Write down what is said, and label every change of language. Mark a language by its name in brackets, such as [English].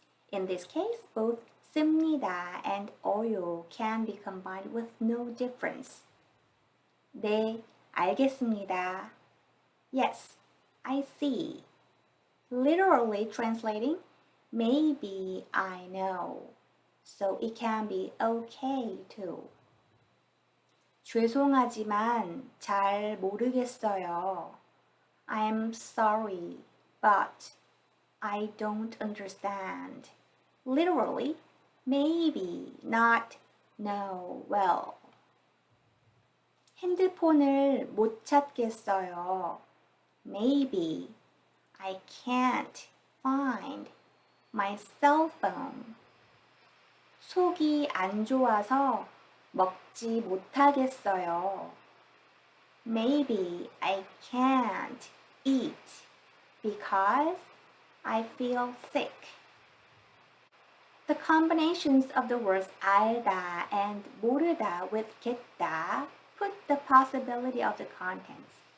[English] In this case, both 씁니다 and 어요 can be combined with no difference. [Korean] 네, 알겠습니다. [English] Yes, I see. Literally translating, maybe I know. So it can be okay too. [Korean] 죄송하지만 잘 모르겠어요. [English] I'm sorry, but I don't understand. Literally, maybe, not know well. [Korean] 핸드폰을 못 찾겠어요. [English] Maybe I can't find my cell phone. [Korean] 속이 안 좋아서 먹지 못하겠어요. [English] Maybe I can't eat because I feel sick. The combinations of the words 알다 and 모르다 with 겠다 put the possibility of the contents.